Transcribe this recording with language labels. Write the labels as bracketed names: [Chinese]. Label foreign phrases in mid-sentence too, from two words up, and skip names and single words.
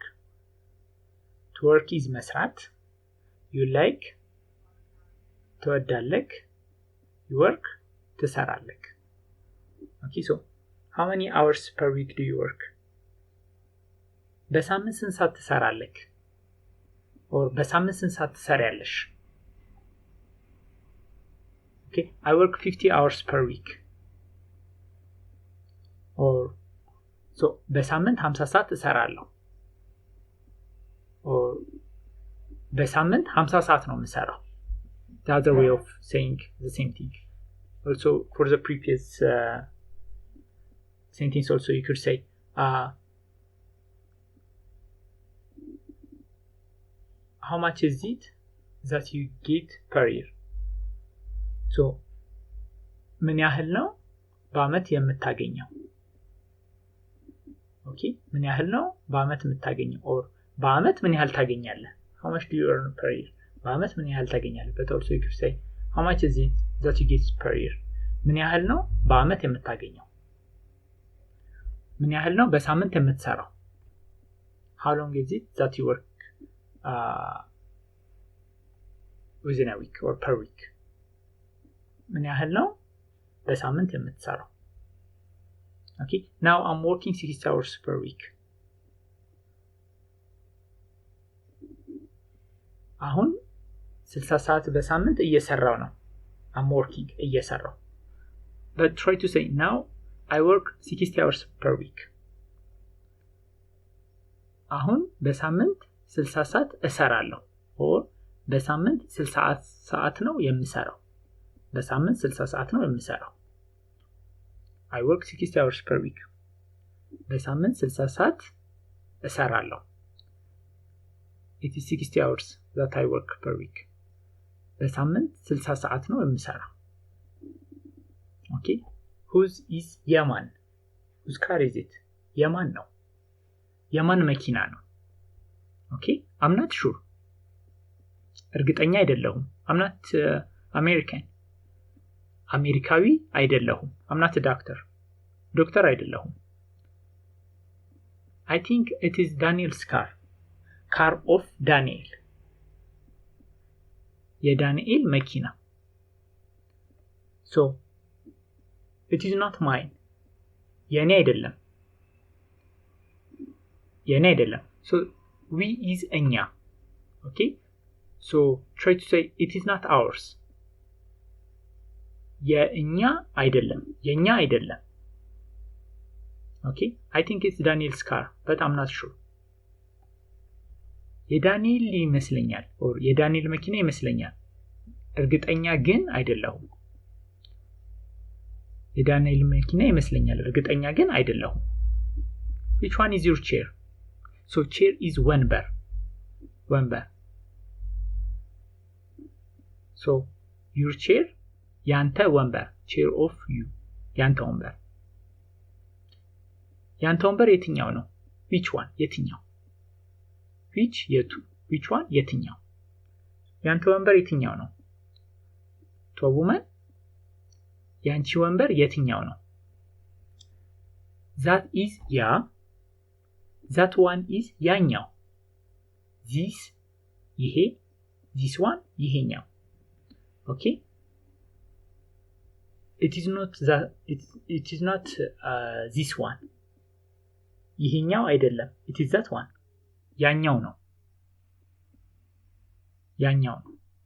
[English] To work is መስራት, you like ትወዳለህ, you work ትሰራለህ. Okay, so how many hours per week do you work? [Amharic] በሳምንት ስንት ሰዓት ትሰራለህ? or በሳምንት ስንት ሰዓት ትሰሪያለሽ? [English] Okay, I work 50 hours per week. or so [Amharic] በሳምንት 50 ሰዓት እሰራለሁ. or በሳምንት 50 ሰዓት ነው የምሰራው. [English] The other way of saying the same thing. Also for the previous sentence also you could say how much is it that you get per year? [Amharic] So ምን ያህል ነው በአመት የምታገኘው? Okay, ምን ያህል ነው በአመት የምታገኘው? or በአመት ምን ያህል ታገኛለህ? [English] How much do you earn per year? [Amharic] በአመት ምን ያህል ታገኛለህ? [English] But also you could say how much is it that you get per year? [Amharic] ምን ያህል ነው በአመት የምታገኘው? ምን ያህል ነው በሳምንት የምትሰራው? [English] How long is it that you work within a week or per week? [Amharic] ምን ያህል ነው በሳምንት የምትሰራው? [English] Okay, now I'm working 6 hours per week. [Amharic] አሁን 60 ሰዓት በሳምንት እየሰራው ነው. [English] I'm working እየሰራው. But try to say now I work 60 hours per week. [Amharic] አሁን በሳምንት 60 ሰዓት እሰራለሁ. or በሳምንት 60 ሰዓት ነው የምሰራው. በሳምንት 60 ሰዓት ነው የምሰራው. [English] I work 60 hours per week. [Amharic] በሳምንት 60 ሰዓት እሰራለሁ. [English] It is 60 hours that I work per week. [Amharic] በሳምንት 60 ሰዓት ነው የምሰራው. [English] Okay, whose is Yaman? Whose car is it? [Amharic] Yaman ነው. የማን መኪና ነው? [English] Okay, I'm not sure. [Amharic] እርግጠኛ አይደለሁም. [English] I'm not American. [Amharic] አሜሪካዊ አይደለሁም. [English] I'm not a doctor. [Amharic] ዶክተር አይደለሁም. [English] I think it is Daniel's car. Car of Daniel. [Amharic] የዳንኤል መኪና. [English] So it is not mine. [Amharic] የኔ አይደለም. የኔ አይደለም. [English] So we is እኛ. Okay, so try to say it is not ours. [Amharic] የእኛ አይደለም. የኛ አይደለም. [English] Okay, I think it's Daniel's car, but I'm not sure. [Amharic] የዳንኤል ይመስለኛል or የዳንኤል መኪና ይመስለኛል. እርግጠኛ ግን አይደለሁም. የዳንኤል መኪና ይመስለኛል. እርግጠኛ ግን አይደለሁም. [English] Which one is your chair? So chair is [Amharic] ወንበር. ወንበር. [English] So your chair [Amharic] ያንተ ወንበር. [English] chair of you. [Amharic] ያንተ ወንበር. ያንተ ወንበር የትኛው ነው? [English] which one? [Amharic] የትኛው? [English] which የቱ? which one? የትኛው? [Amharic] ያንተ ወንበር የትኛው ነው? [English] to woman [Amharic] ያንቺ ወንበር የትኛው ነው? [English] that is ያ. that one is ያኛው. this ይሄ. this one ይሄኛው. okay, it is not that it is not this one. [Amharic] ይሄኛው አይደለም. [English] it is that one. [Amharic] ያኛው ነው. ያኛው ነው.